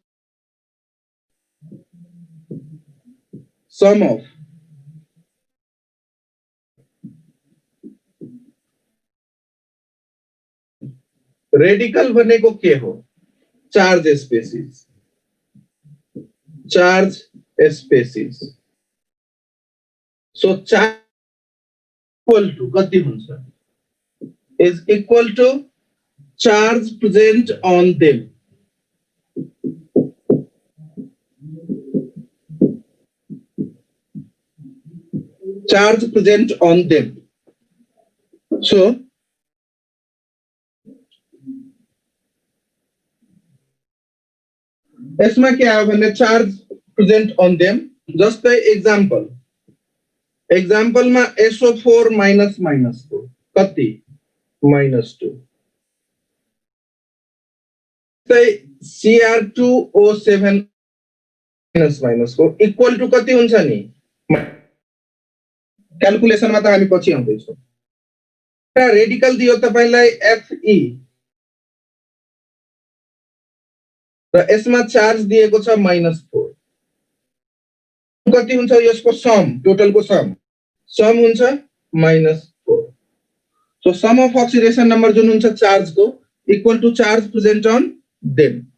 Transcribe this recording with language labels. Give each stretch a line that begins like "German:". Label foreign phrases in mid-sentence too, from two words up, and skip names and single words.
English: sum of radical
Nepali: भनेको के हो
English: charge species so charge equal to
Nepali: कति हुन्छ
English: is equal to charge present on them so
Hindi: इसमें क्या
Nepali: आयो भने
English: charge present on them जस्तै
Nepali: एग्जांपल में SO4 माइनस को कति -2 Cr2O7 माइनस को
English: equal to
Nepali: कति हुन्छ नि क्याल्कुलेसन मा त हामी पछि आउँदै छौं रेडिकल दियो तपाईलाई Fe र यसमा चार्ज दिएको छ -4 कति हुन्छ यसको सम टोटल को सम हुन्छ -4
English: so sum of oxidation number
Nepali: जुन हुन्छ चार्ज को
English: equal to charge present on them